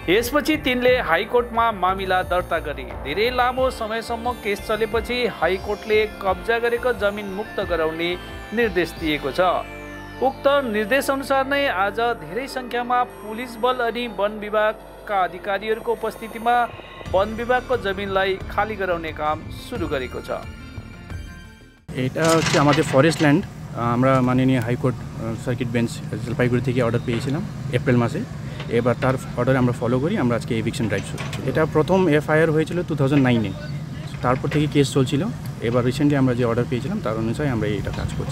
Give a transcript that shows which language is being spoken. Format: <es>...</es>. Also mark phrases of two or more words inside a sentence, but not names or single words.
<ne>यसपछि तिनले हाइकोर्टमा मामिला दर्ता गरे। धेरै लामो समयसम्म केस चलेपछि हाइकोर्टले कब्जा गरेको जमिन मुक्त गराउने निर्देश दिएको छ। उक्त निर्देश अनुसार नै आज धेरै संख्यामा पुलिस बल अनि वन विभागका अधिकारीहरूको उपस्थितिमा वन विभागको जमिनलाई खाली गराउने काम सुरु गरेको छ।</ne> <bn>এটা হচ্ছে আমাদের ফরেস্ট ল্যান্ড। আমরা মাননীয় হাইকোর্ট সার্কিট বেঞ্চ জলপাইগুড়ি থেকে অর্ডার পেয়েছিলাম এপ্রিল মাসে। এবার তার অর্ডার আমরা ফলো করি। আমরা আজকে এভিকশন ড্রাইভ শুরু। এটা প্রথম এফআইআর হয়েছিল 2009-এ, তারপর থেকে কেস চলছিল। এবার রিসেন্টলি আমরা যে অর্ডার পেয়েছিলাম তার অনুযায়ী আমরা এটা কাজ করছি।</bn>